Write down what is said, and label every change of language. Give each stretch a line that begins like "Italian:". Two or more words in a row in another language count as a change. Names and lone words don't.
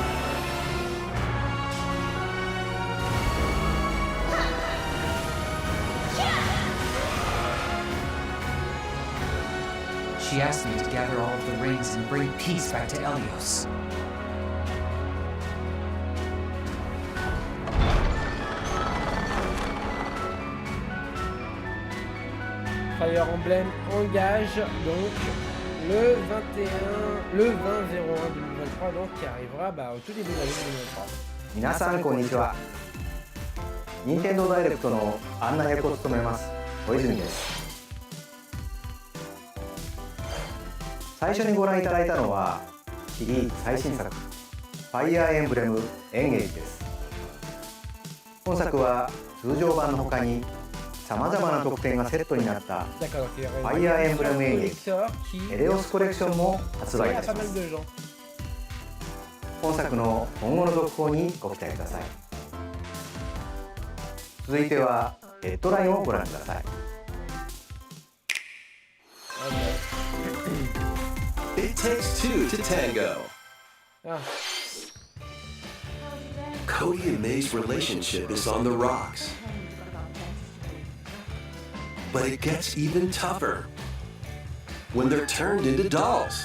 English: She asked me to gather all of the rings and bring peace back to Helios.
French: Fire Emblem engage donc le 20-01-2023 donc qui arrivera au tout début de l'année 2023.
Japanese: 皆さんこんにちは。任天堂ダイレクトの案内役を務めます小泉です。最初にご覧いただいたのはシリーズ最新作ファイアーエンブレムエンゲージです。本作は通常版の他にさまざまな特典がセットになったファイアーエンブレムエンゲージエレオスコレクションも発売いたします。本作の今後の続報にご期待ください。続いてはヘッドラインをご覧ください。
English: It takes two to tango. Cody and May's relationship is on the rocks. But it gets even tougher when they're turned into dolls.